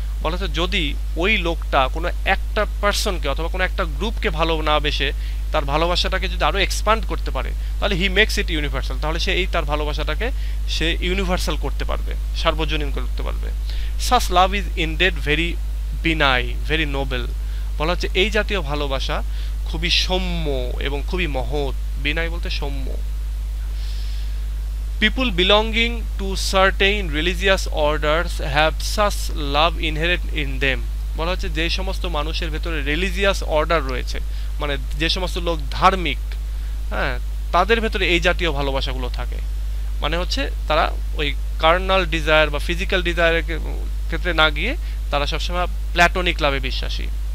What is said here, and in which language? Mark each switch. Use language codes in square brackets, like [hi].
[bn] বলা হচ্ছে যদি ওই লোকটা কোনো একটা পার্সনকে অথবা কোনো একটা গ্রুপকে ভালো না বেসে তার ভালোবাসাটাকে যদি আরও এক্সপান্ড করতে পারে, তাহলে [en] he makes it universal, [bn] তাহলে সে তার ভালোবাসাটাকে সে ইউনিভার্সাল করতে পারবে, সার্বজনীন করতে পারবে। [en] Such love is indeed very benign, very noble. [bn] বলা হচ্ছে এই জাতীয় ভালোবাসা খুবই সৌম্য এবং খুবই মহৎ। বিনাই বলতে Soumya. [en] People belonging to certain religious orders have such love inherent in them. [bn] বলা হচ্ছে যে সমস্ত মানুষের ভেতরে রিলিজিয়াস অর্ডার রয়েছে, মানে যে সমস্ত লোক ধার্মিক, হ্যাঁ, তাদের ভেতরে এই জাতীয় ভালোবাসাগুলো থাকে। মানে হচ্ছে তারা ওই কার্নাল ডিজায়ার বা ফিজিক্যাল ডিজায়ারের ক্ষেত্রে না গিয়ে তারা সবসময় প্ল্যাটোনিক লাভে বিশ্বাসী।